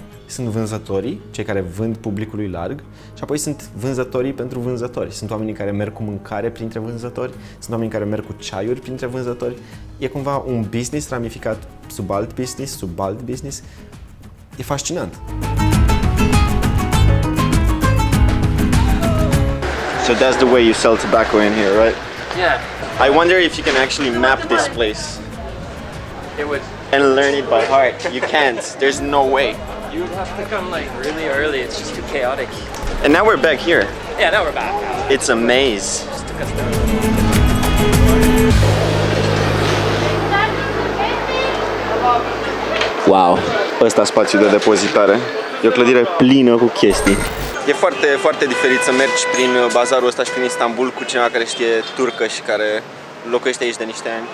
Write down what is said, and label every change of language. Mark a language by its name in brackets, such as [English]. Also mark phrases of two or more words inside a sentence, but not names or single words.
[Romanian] Sunt vânzătorii, cei care vând publicului larg, și apoi sunt vânzătorii pentru vânzători. Sunt oamenii care merg cu mâncare printre vânzători, sunt oamenii care merg cu ceaiuri printre vânzători. E cumva un business ramificat sub alt business, sub alt business. E fascinant. [English] So that's the way you sell tobacco in here, right? Yeah, I wonder if you can actually map this place it would. and learn it by heart. You can't. There's no way. You would have to come like really early. It's just too chaotic. And now we're back here. Yeah, now we're back. It's a maze. Just took us down. Wow. [Romanian] Ăsta spațiul de depozitare. E o clădire plină cu chestii. E foarte, foarte diferit să mergi prin bazarul ăsta și prin Istanbul cu cineva care știe turcă și care locuiește aici de niște ani.